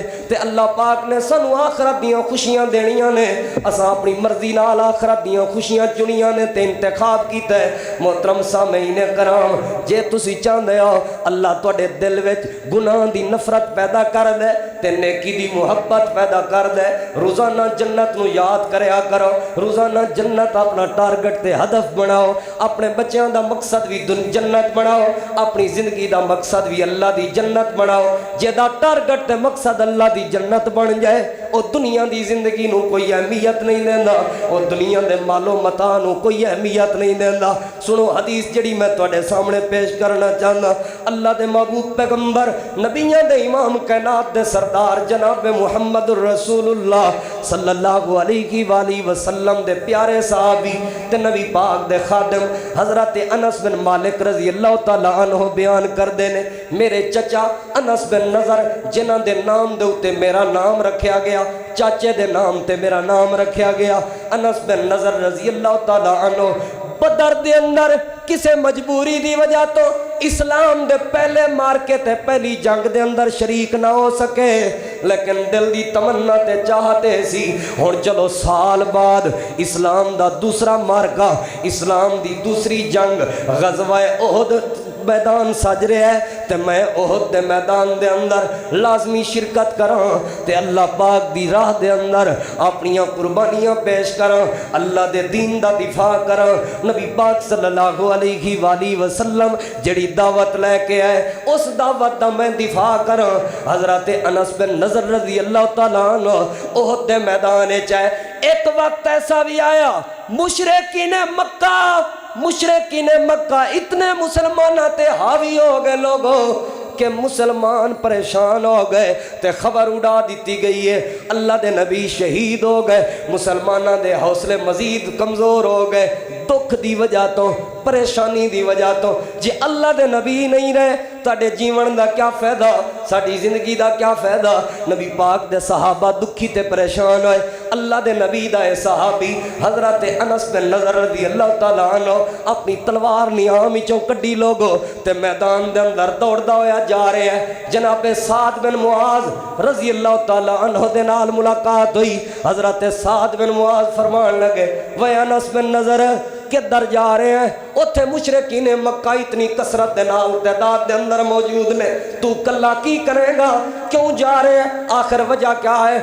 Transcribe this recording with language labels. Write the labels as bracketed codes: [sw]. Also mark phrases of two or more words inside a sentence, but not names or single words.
[pa] تے اللہ پاک نے سانوں آخرت دیاں خوشیاں دینیاں نے، اساں اپنی مرضی نال آخرت دیاں خوشیاں چنیاں نے تے انتخاب کیتا ہے. محترم سامعین کرام، جے تسی چاہتے ہو اللہ تہاڈے دل وچ گناہ دی نفرت پیدا کر دے تے نیکی دی محبت پیدا کر دے، روزانہ جنت نوں یاد کریا کرو، روزانہ جنت اپنا ٹارگٹ تے ہدف بناؤ, [ur] اپنے بچوں کا مقصد بھی جنت بناؤ، اپنی زندگی کا مقصد بھی اللہ کی جنت بناؤ. جیدا ٹارگٹ تے مقصد اللہ کی جنت بن جائے، وہ دنیا کی زندگی نوں کوئی اہمیت نہیں دیتا، وہ دنیا کے مالو متاع نوں کوئی اہمیت نہیں دیتا. [pa] سنو حدیث جیہڑی میں تہاڈے سامنے پیش کرنا چاہتا, اللہ کے محبوب پیغمبر نبیاں دے امام کائنات دے سردار جناب محمدُر رسول اللہ [ar] صلى الله عليه وسلم [pa] دے پیارے صحابی تے نبی پاک دے خادم حضرت انس بن मालिक [ar] رضي الله تعالى عنه [pa] بیان کرتے نے، میرے چچا انس بن نضر جنہاں دے نام دے اتے میرا نام رکھا گیا، چاچے دے نام تے میرا نام رکھا گیا، انس بن نضر [ar] رضي الله تعالى عنه [pa] بدر دے اندر کسے مجبوری دی وجہ تو اسلام دے پہلے معرکے تے پہلی جنگ دے اندر شریک نہ ہو سکے، لیکن دل دی تمنا تے چاہتے سی ہن چلو سال بعد اسلام دا دوسرا معرکہ، اسلام دی دوسری جنگ غزوہ احد میدان سج رہا ہے، تو میں احد دے میدان دے اندر لازمی شرکت کراں تے اللہ پاک دی راہ دے اندر اپنیاں قربانیاں پیش کراں، اللہ دے دین دا دفاع کراں. نبی پاک [ar] صلى الله عليه وسلم [pa] جہڑی دعوت لے کے آئے، اس دعوت دا میں دفاع کراں. حضرت انس بن نضر [ar] رضي الله تعالى عنه [pa] احد دے میدان چ آئے, [ur] ایک وقت ایسا بھی آیا مشرکین [pa] مکہ اتنے مسلمانوں تے حاوی ہو گئے لوگوں کہ مسلمان پریشان ہو گئے تے خبر اڑا دیتی گئی ہے اللہ دے نبی شہید ہو گئے، مسلمانہ دے حوصلے مزید کمزور ہو گئے، دکھ دی وجہ تو پریشانی دی وجہ تو جی اللہ دے نبی نہیں رہے تاڑے جیون دا کیا فائدہ، ساڑی زندگی دا کیا فائدہ۔ نبی پاک دے صحابہ دکھی تے پریشان ہوئے، اللہ دے نبی دا اے صحابی حضرت انس بن نضر [ar] رضی اللہ تعالیٰ عنہ [pa] اپنی تلوار نیام چوں کڈی لوگو تے میدان دے اندر دوڑدا ہویا [ur] جا رہے ہیں۔ [pa] جناب سعد بن معاذ [ar] رضی اللہ تعالیٰ عنہ [pa] دے نال ملاقات ہوئی، حضرت سعد بن معاذ فرمان لگے وے انس بن نضر کدھر [ur] جا رہے ہیں؟ [pa] اتھے مشرکین مکہ اتنی کثرت دے نال تعداد دے اندر موجود نے، تو کلا کی کرے گا، کیوں [ur] جا رہے ہیں، آخر وجہ کیا ہے؟